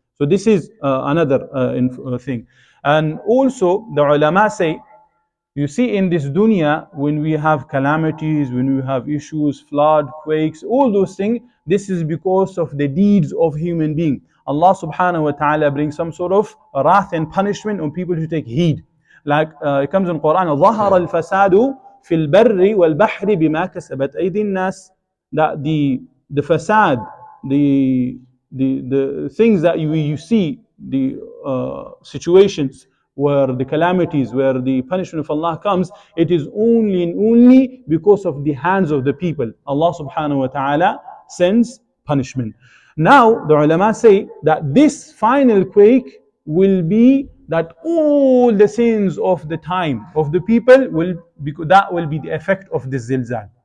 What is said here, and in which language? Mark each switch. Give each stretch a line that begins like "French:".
English: So this is another thing. And also the ulama say, you see, in this dunya, when we have calamities, when we have issues, flood, quakes, all those things, this is because of the deeds of human beings. Allah subhanahu wa ta'ala brings some sort of wrath and punishment on people who take heed. Like it comes in Quran,
Arabic: ظَهَرَ الْفَسَادُ فِي الْبَرِّ وَالْبَحْرِ بِمَا كَسَبَتْ أَيْدِي النَّاسِ.
English: That the fasad, the things that you see, the situations where the calamities, where the punishment of Allah comes, it is only and only because of the hands of the people. Allah subhanahu wa ta'ala sends punishment. Now, the ulama say that this final quake will be that all the sins of the time of the people that will be the effect of this zilzal.